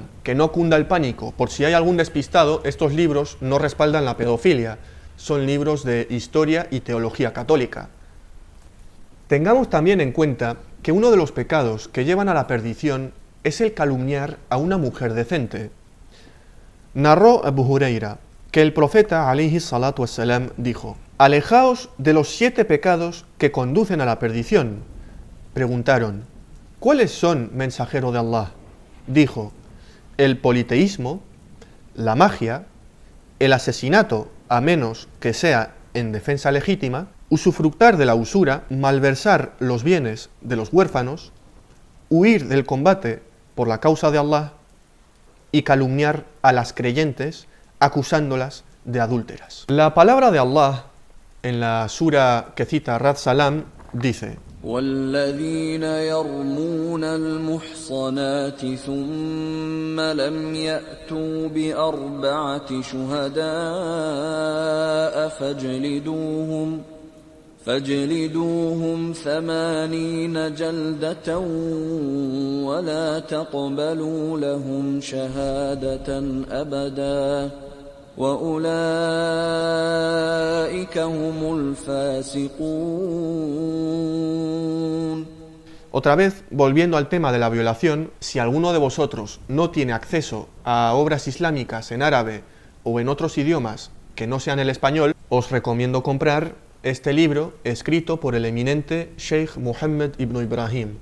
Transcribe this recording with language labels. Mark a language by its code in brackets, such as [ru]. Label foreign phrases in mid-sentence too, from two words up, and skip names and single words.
[es] Que no cunda el pánico, por si hay algún despistado, estos libros no respaldan la pedofilia, son libros de historia y teología católica. Tengamos también en cuenta que uno de los pecados que llevan a la perdición es el calumniar a una mujer decente. Narró Abu Huraira que el profeta [ar] عليه الصلاة والسلام [es] dijo: alejaos de los 7 pecados que conducen a la perdición. Preguntaron: ¿cuáles son, mensajero de Allah? Dijo: el politeísmo, la magia, el asesinato a menos que sea en defensa legítima, usufructar de la usura, malversar los bienes de los huérfanos, huir del combate por la causa de Allah y calumniar a las creyentes acusándolas de adúlteras. La palabra de Allah en la sura que cita Rad Salam dice: [ar] والذين يرمون المحصنات ثم لم يأتوا بأربعة شهداء فاجلدوهم 80 جلدة ولا تقبلوا لهم شهادة أبدا وأولئك هم الفاسقون. [es] Otra vez, volviendo al tema de la violación, si alguno de vosotros no tiene acceso a obras islámicas en árabe o en otros idiomas que no sean el español, os recomiendo comprar este libro escrito por el eminente Sheikh Mohammed ibn Ibrahim.